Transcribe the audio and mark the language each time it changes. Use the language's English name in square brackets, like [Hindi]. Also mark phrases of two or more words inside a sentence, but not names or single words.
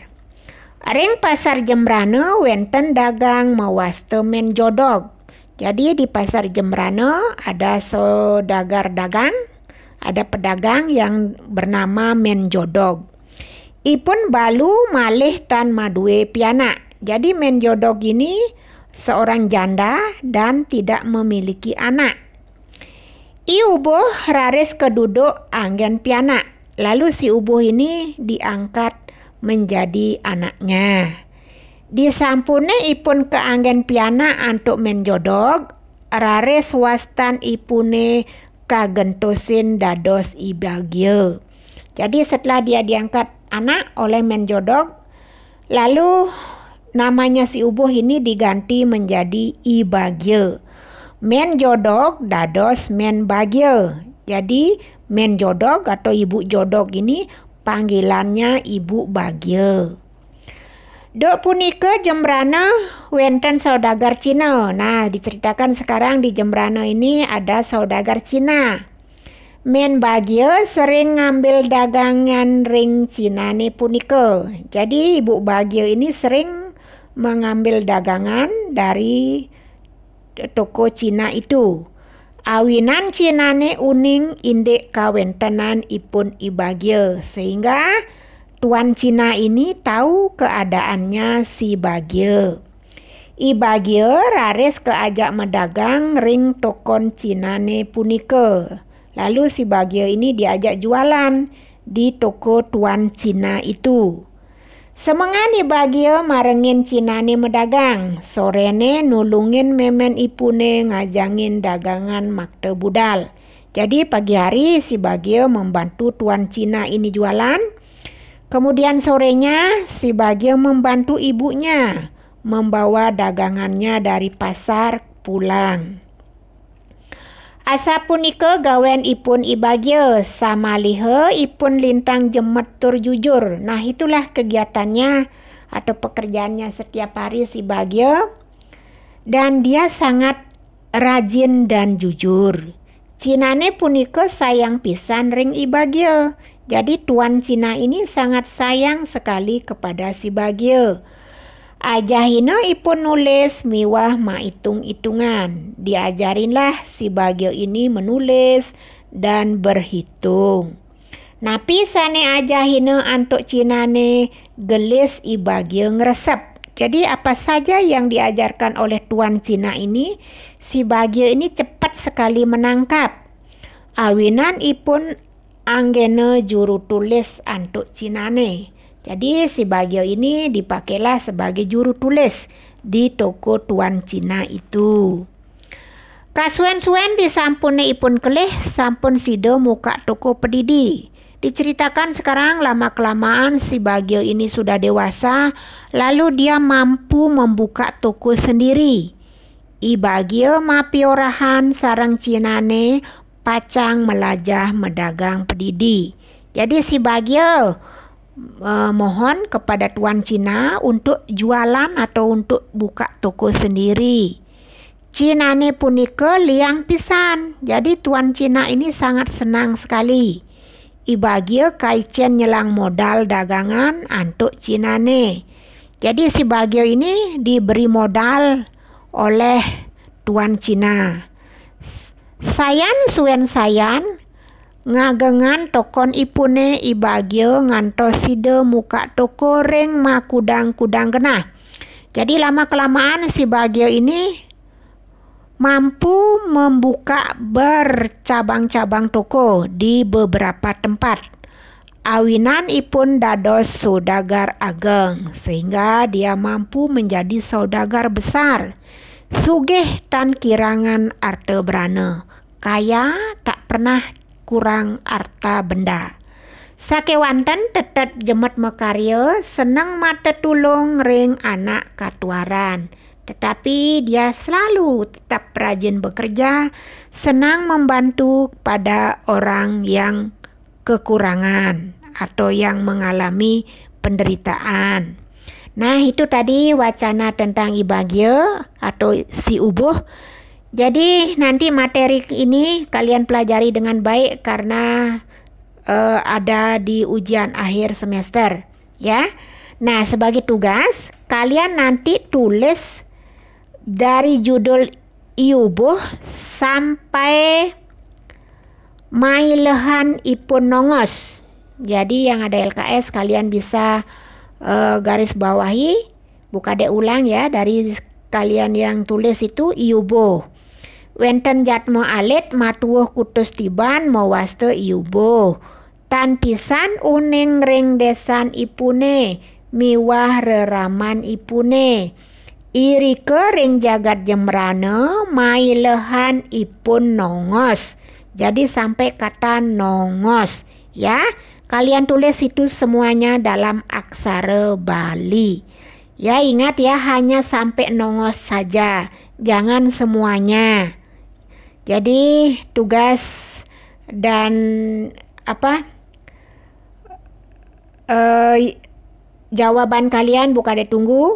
[Balinese] Ring pasar Jembrana wenten dagang mawaste men jodog. [Indonesian] Jadi di pasar Jembrana ada saudagar dagang, ada pedagang yang bernama men jodog. [Balinese] Ipun balu malih tan madue piana. [Indonesian] Jadi men jodog ini seorang janda dan tidak memiliki anak. [Balinese] Iubuh raris keduduk anggen piana. [Indonesian] Lalu si ubuh ini diangkat menjadi anaknya. [Balinese] Disampune ipun ke anggen piana antuk men jodog, raris wastan ipune kagentosin dados ibagya. [Indonesian] Jadi setelah dia diangkat anak oleh men jodog, lalu namanya si ubuh ini diganti menjadi I bagya. [Balinese] Men jodog dados men bagya. [Indonesian] Jadi men jodog atau ibu jodog ini panggilannya ibu bagya. [Balinese] Dok punika Jembrana wenten saudagar Cina. [Indonesian] Nah, diceritakan sekarang di Jembrana ini ada saudagar Cina. [Balinese] Men bagya sering ngambil dagangan ring Cina nih punika. [Indonesian] Jadi ibu bagya ini sering mengambil dagangan dari toko Cina itu. [Balinese] Awinan Cinane uning indek kawentenan ipun I bagya, [Indonesian] sehingga tuan Cina ini tahu keadaannya si bagya. [Balinese] I bagya raris keajak medagang ring tokon Cinane punika. [Indonesian] Lalu si bagya ini diajak jualan di toko tuan Cina itu. [Balinese] Semengani bagya marengin Cinane medagang, sorene nulungin memen ipune ngajangin dagangan makte budal. [Indonesian] Jadi pagi hari si bagya membantu tuan Cina ini jualan, kemudian sorenya si bagya membantu ibunya membawa dagangannya dari pasar pulang. [Balinese] Asa punika gawen ipun I bagya, samaliha ipun lintang jemet tur jujur. [Indonesian] Nah, itulah kegiatannya atau pekerjaannya setiap hari si bagya. Dan dia sangat rajin dan jujur. [Balinese] Cinane punika sayang pisan ring I bagya. [Indonesian] Jadi tuan Cina ini sangat sayang sekali kepada si bagya. [Balinese] Ajahina ipun nulis miwah maitung-itungan. [Indonesian] Diajarinlah si bagya ini menulis dan berhitung. [Balinese] Napi sane ajahina antuk Cinane gelis I bagya ngresep. [Indonesian] Jadi apa saja yang diajarkan oleh tuan Cina ini, si bagya ini cepat sekali menangkap. [Balinese] Awinan ipun anggene juru tulis antuk Cinane. [Indonesian] Jadi si bagya ini dipakailah sebagai juru tulis di toko tuan Cina itu. [Balinese] Kasuen-suen disampune ipun kelih sampun sida muka toko pedidi. [Indonesian] Diceritakan sekarang lama-kelamaan si bagya ini sudah dewasa, lalu dia mampu membuka toko sendiri. [Balinese] I bagya mapiorahan sareng Cinane pacang melajah medagang pedidi. [Indonesian] Jadi si bagya mohon kepada tuan Cina untuk jualan atau untuk buka toko sendiri. [Balinese] Cinane punika liang pisan. [Indonesian] Jadi tuan Cina ini sangat senang sekali. [Balinese] I bagya kaicen nyelang modal dagangan antuk Cinane. [Indonesian] Jadi si bagya ini diberi modal oleh tuan Cina. [Balinese] Sayan suen sayan ngagengan tokon ipune I bagya ngantos sida muka toko ring makudang-kudang genah. [Indonesian] Jadi lama-kelamaan si bagya ini mampu membuka bercabang-cabang toko di beberapa tempat. [Balinese] Awinan ipun dados saudagar ageng, [Indonesian] sehingga dia mampu menjadi saudagar besar. [Balinese] Sugih tan kirangan arte brana, [Indonesian] kaya tak pernah kurang harta benda. [Balinese] Sakewanten tetet jemet mekarya, senang mata tulung ring anak katuaran. [Indonesian] Tetapi dia selalu tetap rajin bekerja, senang membantu pada orang yang kekurangan atau yang mengalami penderitaan. Nah, itu tadi wacana tentang I bagya atau si ubuh. Jadi nanti materi ini kalian pelajari dengan baik karena ada di ujian akhir semester, ya. Nah, sebagai tugas kalian nanti tulis dari judul iubuh sampai [Balinese] mailehan ipun nongos. [Indonesian] Jadi yang ada LKS kalian bisa garis bawahi, buka dek ulang ya, dari kalian yang tulis itu iubuh. [Balinese] Wenten jatmo alit matuh kutus tiban mawaste iubuh. Tan pisan uning ring desan ipune miwah reraman ipune. Irike ring jagat jemrana mailehan ipun nongos. [Indonesian] Jadi sampai kata nongos ya. Kalian tulis itu semuanya dalam aksara Bali. Ya ingat ya, hanya sampai nongos saja, jangan semuanya. Jadi tugas dan apa eh, jawaban kalian bukan ditunggu.